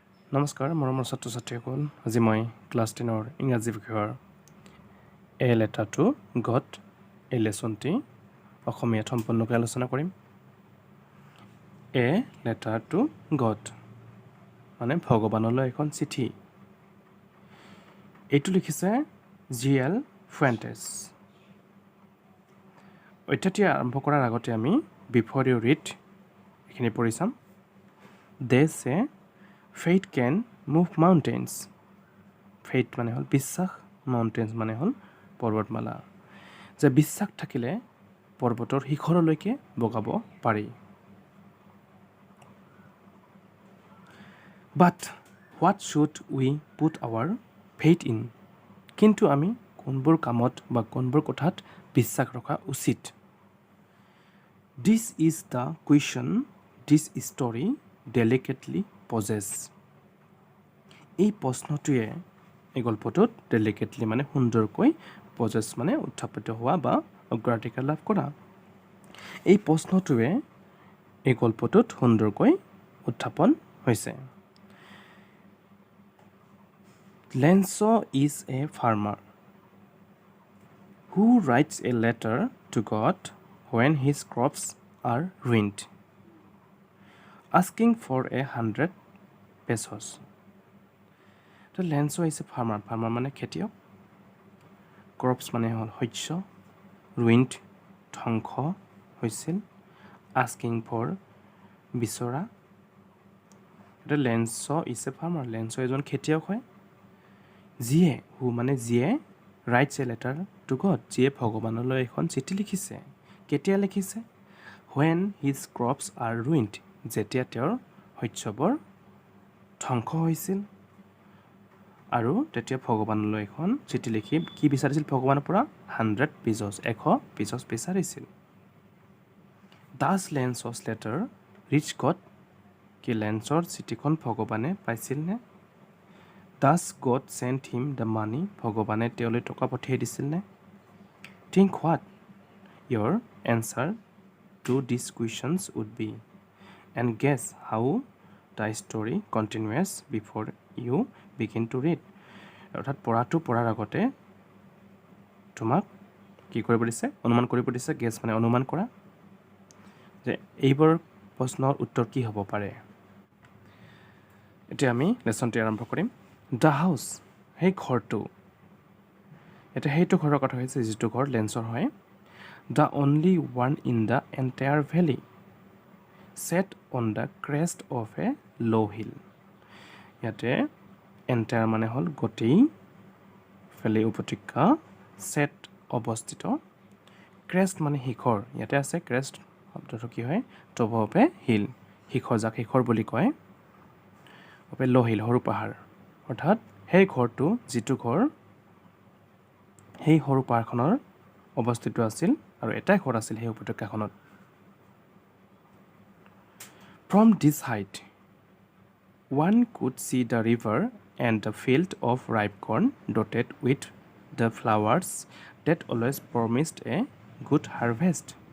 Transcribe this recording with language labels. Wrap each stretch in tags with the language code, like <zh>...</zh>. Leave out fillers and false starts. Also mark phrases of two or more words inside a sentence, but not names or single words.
<as>নমস্কাৰ মৰমৰ ছাত্ৰ ছাত্ৰীসকল আজি মই ক্লাছ 10ৰ ইংৰাজী বিষয়ৰ এ লেটাৰটো গট এই লেচনটি অসমীয়াত সম্পূৰ্ণকৈ আলোচনা কৰিম এ লেটাৰটো গট মানে ভগৱানলৈ এখন চিঠি এইটো লিখিছে জি.এল. ফুৱেণ্টেছ অধ্যায়টি আৰম্ভ কৰাৰ আগতে আমি</as> <en>Before You Read</en> <as>এইখিনি পঢ়ি চাম</as> <en>they say faith can move mountains</en> <as>faith মানে হল বিশ্বাস mountains মানে হল পৰ্বতমালা যে বিশ্বাস থাকিলে পৰ্বতৰ শিখৰলৈকে বগাব পাৰি</as> <en>but what should we put our faith in</en> <as>কিন্তু আমি কোনবোৰ কামত বা কোনবোৰ কথাত বিশ্বাস ৰখা উচিত</as> <en>this is the question this story delicately poses</en> <as>এই প্ৰশ্নটোৱে এই গল্পটোত ডেলিকেটলি মানে সুন্দৰকৈ পজেছ মানে উত্থাপিত হোৱা বা অগ্ৰাধিকাৰ লাভ কৰা এই প্ৰশ্নটোৱে এই গল্পটোত সুন্দৰকৈ উত্থাপন হৈছে</as> <en>লেঞ্চ' is a farmer who writes a letter to God when his crops are ruined asking for 100 pesos</en> <as>তো লেঞ্চ'</as> <en>is a farmer</en> <as>মানে খেতিয়ক ক্ৰপছ মানে হ'ল শস্য ruined ধ্বংস হৈছিল</as> <en>asking for</en> <as>বিচৰা এটা লেঞ্চ'</as> <en>is a farmer</en> <as>লেঞ্চ' এজন খেতিয়ক হয় যিয়ে</as> <en>writes a letter to God</en> <as>যিয়ে ভগৱানলৈ এখন চিঠি লিখিছে কেতিয়া লিখিছে</as> <en>when his crops are ruined</en> <as>যেতিয়া তেওঁৰ শস্যবোৰ ধ্বংস হৈছিল আৰু তেতিয়া ভগৱানলৈ এখন চিঠি লিখি কি বিচাৰিছিল ভগৱানৰ পৰা 100 pesos 100 pesos বিচাৰিছিল</as> <en>does Lenço's letter reach God</en> <as>কি লেঞ্চৰ চিঠিখন ভগৱানে পাইছিল নে</as> <en>does God send him the money</en> <as>ভগৱানে তেওঁলৈ টকা পঠিয়াই দিছিল নে</as> <en>think what your answer to these questions would be and guess how the story continues before you begin to read</en> <as>অৰ্থাৎ পঢ়াৰ আগতে তোমাক কি কৰিব দিছে অনুমান কৰিব দিছে গেছ মানে অনুমান কৰা যে এইবোৰ প্ৰশ্নৰ উত্তৰ কি হ'ব পাৰে এতিয়া আমি লেসনটি আৰম্ভ কৰিম</as> <en>the house</en> <as>সেই ঘৰটো এটা সেইটো ঘৰৰ কথা হৈছে যিটো ঘৰ লেঞ্চৰ হয়</as> <en>the only one in the entire valley set on the crest of a low hill</en> <as>ইয়াতে এণ্টায়াৰ মানে হ'ল গোটেই ভেলি উপত্যকা set অৱস্থিত ক্ৰেষ্ট মানে শিখৰ ইয়াতে আছে ক্ৰেষ্ট শব্দটো কি হয়</as> <en>top of a hill</en> <as>শিখৰ যাক শিখৰ বুলি কয়</as> <en>of a low hill</en> <as>সৰু পাহাৰ অৰ্থাৎ সেই ঘৰটো যিটো ঘৰ সেই সৰু পাহাৰখনৰ অৱস্থিত আছিল আৰু এটাই ঘৰ আছিল সেই উপত্যকাখনত</as> <en>From this height, one could see the river and the field of ripe corn dotted with the flowers that always promised a good harvest.</en>